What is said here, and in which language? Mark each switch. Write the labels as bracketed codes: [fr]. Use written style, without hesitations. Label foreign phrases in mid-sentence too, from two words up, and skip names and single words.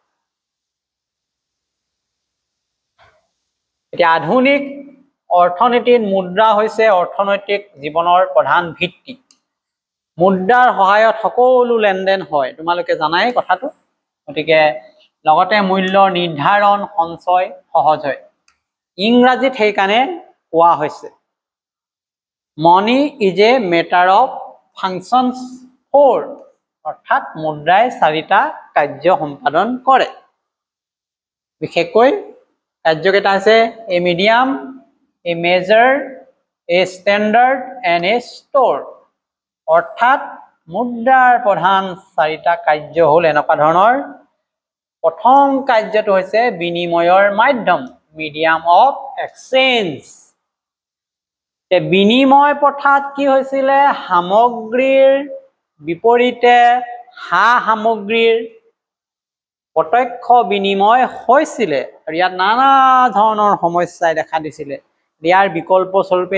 [as] এতিয়া আধুনিক অৰ্থনীতিত মুদ্ৰা হৈছে অৰ্থনৈতিক জীৱনৰ প্ৰধান ভিত্তি মুদ্ৰাৰ সহায়ত সকলো লেনদেন হয় তোমালোকে জানাই কথাটো গতিকে লগতে মূল্য নিৰ্ধাৰণ সঞ্চয় সহজ হয় ইংৰাজীত সেইকাৰণে কোৱা হৈছে [en] Money is a matter of functions for [as] অর্থাৎ মুদ্রায় চাৰিটা কাৰ্য সম্পাদন কৰে বিশেষকৈ কাৰ্যকেইটা আছে [en] a medium a measure a standard and a store [as] অর্থাৎ মুদ্ৰাৰ প্ৰধান চাৰিটা কাৰ্য হ'ল এনেকুৱা ধৰণৰ প্ৰথম কাৰ্যটো হৈছে বিনিময়ৰ মাধ্যম [en] medium of exchange [as] বিনিময় প্ৰথাত কি হৈছিল সামগ্ৰীৰ বিপৰীতে সামগ্ৰীৰ প্ৰত্যক্ষ বিনিময় হৈছিল আৰু ইয়াত নানা ধৰণৰ সমস্যাই দেখা দিছিল ইয়াৰ বিকল্প স্বৰূপে